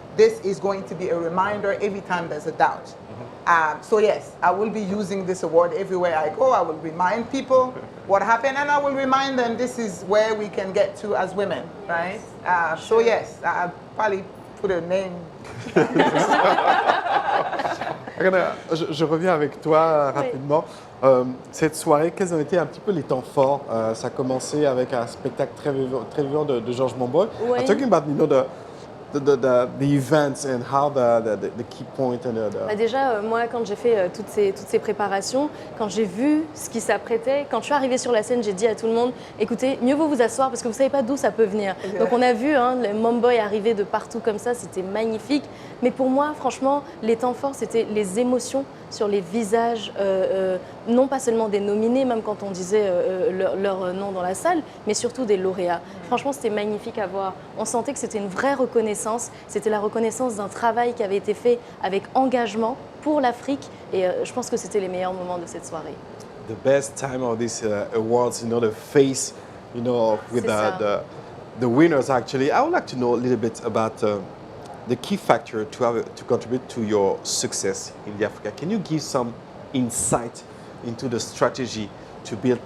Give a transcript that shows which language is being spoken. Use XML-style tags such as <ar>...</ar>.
<en>this is going to be a reminder every time there's a doubt. So yes, I will be using this award everywhere I go. I will remind people what happened, and I will remind them this is where we can get to as women, right? So yes, I'll probably put a name.</en> <fr>Je reviens avec toi rapidement. Cette soirée, quels ont été un petit peu les temps forts? Ça a commencé avec un spectacle très vivant de Georges Monbiot. Oui.</fr> <en>Talking about, you know, the events and how the key point and</en> <fr>Déjà, moi, quand j'ai fait toutes ces préparations, quand j'ai vu ce qui s'apprêtait, quand je suis arrivée sur la scène, j'ai dit à tout le monde, écoutez, mieux vaut vous asseoir parce que vous ne savez pas d'où ça peut venir. Donc on a vu le Monbiot arriver de partout comme ça, c'était magnifique. Mais pour moi, franchement, les temps forts, c'était les émotions sur les visages, non pas seulement des nominés, même quand on disait leur nom dans la salle, mais surtout des lauréats. Franchement, c'était magnifique à voir. On sentait que c'était une vraie reconnaissance. C'était la reconnaissance d'un travail qui avait été fait avec engagement pour l'Afrique. Et je pense que c'était les meilleurs moments de cette soirée.</fr> <en>The best time of these awards, you know, the face, you know, with the winners actually. I would like to know a little bit about the key factor to contribute to your success in the Africa. Can you give some insight into the strategy to build?</en>